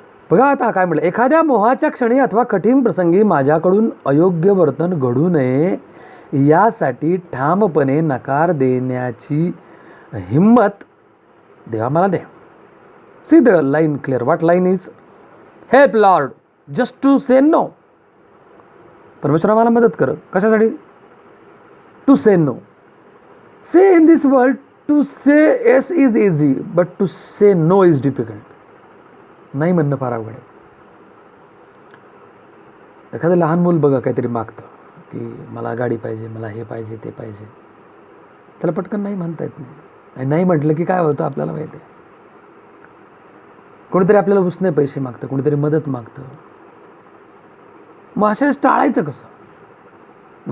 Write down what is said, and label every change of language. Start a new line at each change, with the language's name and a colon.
Marathi: बघा आता काय म्हटलं, एखाद्या मोहाच्या क्षणी अथवा कठीण प्रसंगी माझ्याकडून अयोग्य वर्तन घडू नये यासाठी ठामपणे नकार देण्याची हिम्मत देवा मला दे.
English: See the line clear. What line is? Help lord just to say no.
Marathi: परमेश्वरा मला मदत कर. कशासाठी?
English: To say no. Say in this world to say yes is easy, but to say no is difficult.
Marathi: नाही म्हणणं फार अवघड आहे. एखादं लहान मूल बघा काहीतरी मागतं की मला गाडी पाहिजे, मला हे पाहिजे, ते पाहिजे, त्याला पटकन नाही म्हणता येत नाही. आणि नाही म्हटलं की काय होतं आपल्याला माहिती आहे. कोणीतरी आपल्याला उसने पैसे मागतं, कोणीतरी मदत मागतं. मग अशा वेळेस टाळायचं कसं?